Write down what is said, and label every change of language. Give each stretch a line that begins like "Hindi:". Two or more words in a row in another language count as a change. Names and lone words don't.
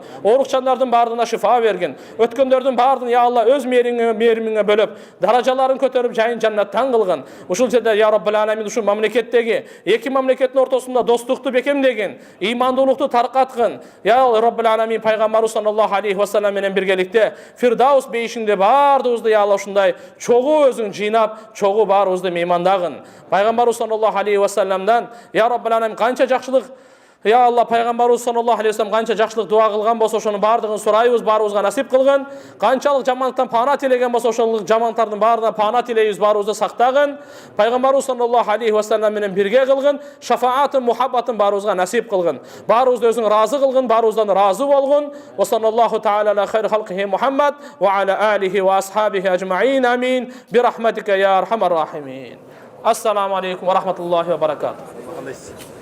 Kyrgyz: Оорукчандардын баардыгына шифа бергин. Өткөндөрдүн баардыгын
Arabic: يا الله
Kyrgyz: өз мээримиңе бөлөп, даражаларын көтөрүп, жайын жаннаттан кылгын. Ушул жерде
Arabic: يا رب العالمين
Kyrgyz: ушу мамлекеттеги эки мамлекеттин ортосунда достукту бекемдеген, имандуулукту таркаткын.
Arabic: يا رب العالمين
Kyrgyz: пайгамбарыбыз
Arabic: صلى الله عليه وسلم
Kyrgyz: менен биргеликте Фирдаус бейишинде баардыгыбызды
Arabic: يا الله
Kyrgyz: ушундай чогуу өзүң жыйнап, чогуу баарыбызды меймандагын. Пайгамбарыбыз
Arabic: صلى الله عليه وسلم يا رب العالمين
Kyrgyz: канча жакшылык
Arabic: يا الله
Kyrgyz: пайгамбарыбыз
Arabic: صلى الله عليه وسلم
Kyrgyz: канча жакшылык дуа кылган болсо ошонун баардыгын сурайбыз, баарыбызга насип кылгын. Канчалык жамандыктан пана тилеген болсо ошол жамандыктардын баарынан пана тилейбиз, баарыбызды сактагын. Пайгамбарыбыз
Arabic: صلى الله عليه وسلم
Kyrgyz: менен бирге кылгын, шафаатын, мухаббатын баарыбызга насип кылгын. Баарыбызды өзүң разы кылгын, баарыбыздан разы болгун.
Arabic: وصلى الله تعالى على خير خلقه محمد وعلى آله وأصحابه أجمعين. Амин. برحمتك يا أرحم الراحمين السلام عليكم ورحمة الله وبركاته.